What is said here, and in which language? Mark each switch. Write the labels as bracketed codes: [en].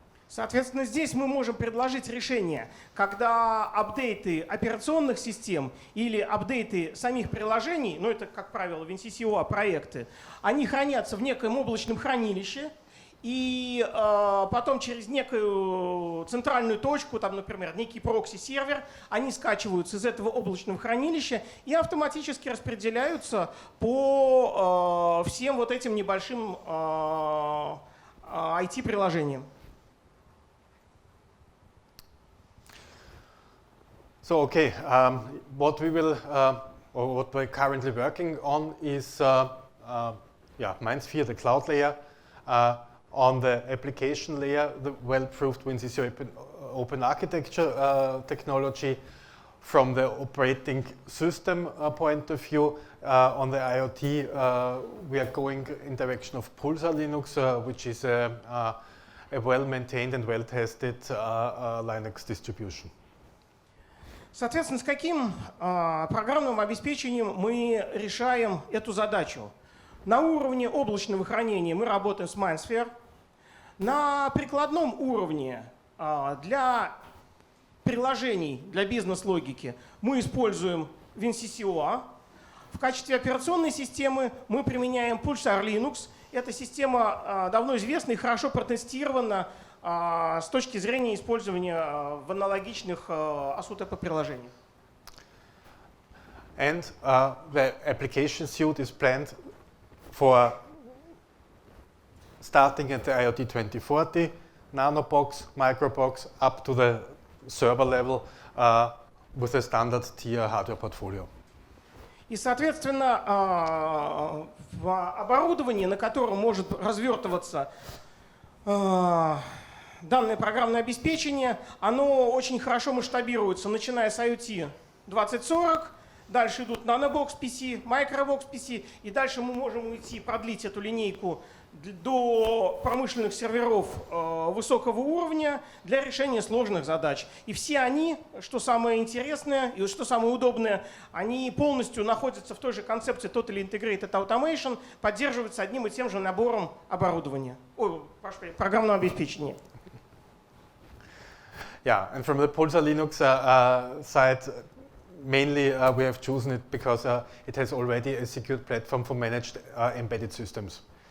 [ru] Соответственно, здесь мы можем предложить решение, когда апдейты операционных систем или апдейты самих приложений, это, как правило, WinCC OA проекты, они хранятся в некоем облачном хранилище, и потом через некую центральную точку, там, например, некий прокси-сервер, они скачиваются из этого облачного хранилища и автоматически распределяются по всем вот этим небольшим IT-приложениям. [en] So okay, what we will, or what we're currently working on is MindSphere, the cloud layer. On the application layer, the well-proved WinCC open architecture technology. From the operating system point of view, on the IoT, we are going in direction of Pulsar Linux, which is a well-maintained and well-tested Linux distribution. [ru] Соответственно, с каким программным обеспечением мы решаем эту задачу? На уровне облачного хранения мы работаем с MindSphere. На прикладном уровне для приложений, для бизнес-логики мы используем WinCC OA. В качестве операционной системы мы применяем Pulsar Linux. Эта система давно известна и хорошо протестирована с точки зрения использования в аналогичных ASUTP-приложениях. [en] And the application suite is planned for starting at the IoT 2040, nanobox, microbox, up to the server level with a standard tier hardware portfolio. [ru] И, соответственно, в оборудовании, на котором может развертываться данное программное обеспечение, оно очень хорошо масштабируется, начиная с IoT 2040, дальше идут Nanobox PC, Microbox PC, и дальше мы можем уйти, продлить эту линейку до промышленных серверов высокого уровня для решения сложных задач. И все они, что самое интересное и что самое удобное, они полностью находятся в той же концепции Totally Integrated Automation, поддерживаются одним и тем же набором оборудования, программного обеспечения. [en] Yeah, and from the Pulsar Linux side, mainly we have chosen it because it has already a secure platform for managed embedded systems.